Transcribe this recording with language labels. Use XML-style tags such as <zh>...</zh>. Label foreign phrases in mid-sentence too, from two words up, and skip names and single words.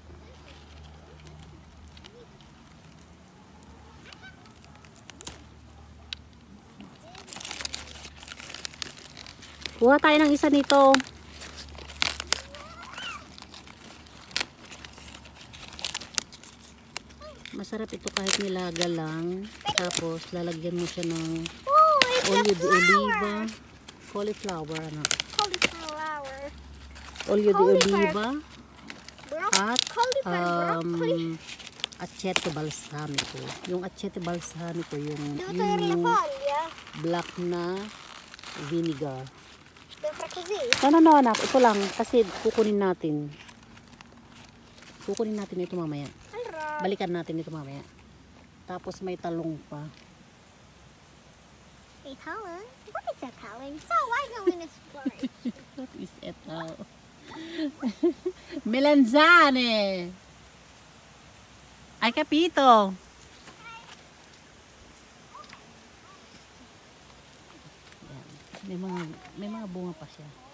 <tl>Kuha tayo ng isa nito. Masarap ito kahit nilaga lang. Tapos lalagyan mo siya ng</tl> <en>Oh, it's</en> <it>olio</it> <en>a</en> <it>de</it> <en>flower.</en> <tl>oliva. Cauliflower, ano?</tl> <en>Cauliflower.</en> <it>Olio de oliva. At</it> <en>Broccoli.</en> <it>aceto balsamico. Yung aceto balsamico, Devo togliere la</it> <tl>yung</tl> <it>foglia.</it> <tl>black na vinegar.</tl> <it>Devo fare così.</it> <tl>No, anak. Ito lang. Kasi kukunin natin. Kukunin natin ito mamaya.</tl> <it>Allora,</it> <tl>Balikan natin ito mamaya. Tapos may talong pa.</tl> <en>a talent? What is a talent? So why go in exploring? What is ito? Melanzane!</en> <tl>Ay, kapito! Yan. May mga bunga pa siya.</tl>